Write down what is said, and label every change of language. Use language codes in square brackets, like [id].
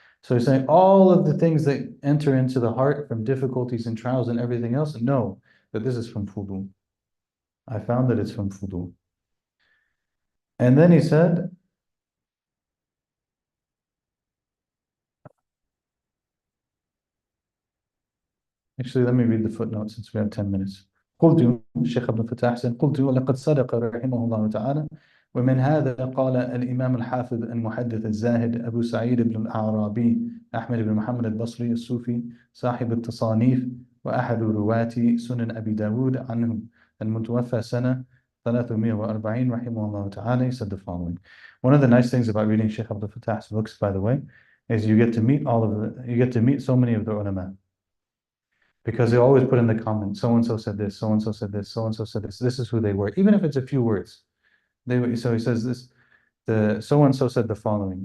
[en] So he's saying all of the things that enter into the heart from difficulties and trials and everything else, know that this is from fudul. I found that it's from fudul. And then he said, actually, let me read the footnote since we have 10 minutes. [ar] قلت الشيخ ابن فتاح حسين قلت ولقد صدق رحمه الله تعالى ومن هذا قال الإمام الحافظ المحدث الزاهد أبو سعيد بن الأعرابي أحمد بن محمد البصري الصوفي صاحب التصانيف وأحد رواة سنن أبي داود عنه المتوفى سنة 340 رحمه الله تعالى. [en] He said the following. One of the nice things about reading Shaykh Abdul Fattah's books, by the way, is you get to meet so many of the ulama. Because they always put in the comments, so and so said this, so and so said this, so and so said this. This is who they were, even if it's a few words. So he says this, the so and so said the following.